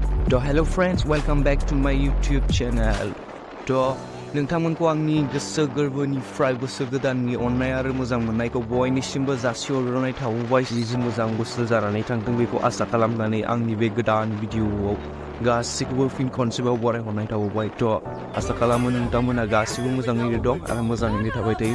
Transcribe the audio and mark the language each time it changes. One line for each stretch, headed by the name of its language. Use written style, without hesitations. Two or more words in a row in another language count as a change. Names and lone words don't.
English: Hello friends, welcome back to my YouTube channel.
Bodo: नोंथांमोनखौ आंनि गोसो गोरबोनिफ्राय बोसोर गोदाननि अननाय आरो मोजां मोननायखौ बयनिसिमबो जासिहरनाय थाबाय। जि मोजां बोसोर जानानै थांथों बेखौ आसा खालामनानै आंनि बे गोदान भिडिअआव गासिखौबो फिन खनसेबाव बरायहरनाय थाबाय। आसा खालामो नोंथांमोना गासिबो मोजाङैनो दं आरो मोजाङैनो थाबाय थायो।